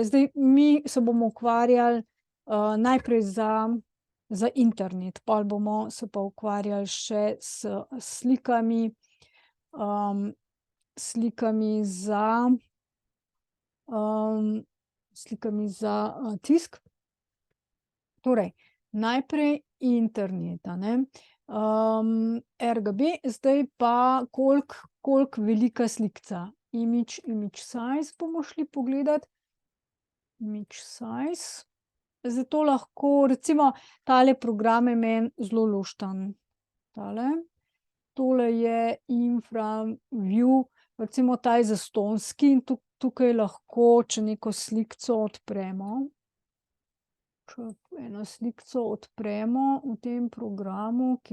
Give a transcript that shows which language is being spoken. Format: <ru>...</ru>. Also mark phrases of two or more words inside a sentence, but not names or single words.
<sl>Zdaj mi se bomo ukvarjali, najprej za internet, pol bomo se pa ukvarjali še s slikami, slikami za tisk. Torej, najprej internet, a ne. RGB, zdaj pa koliko velika slikca.</sl> <en>Image size</en> <sl>bomo šli pogledat.</sl> <en>Image size.</en> <sl>Zato lahko recimo tale program je meni zelo lušten. Tale. Tole je InfraView, recimo ta je zastonjski in tukaj lahko, če neko slikco odpremo, če eno slikco odpremo v tem programu,</sl>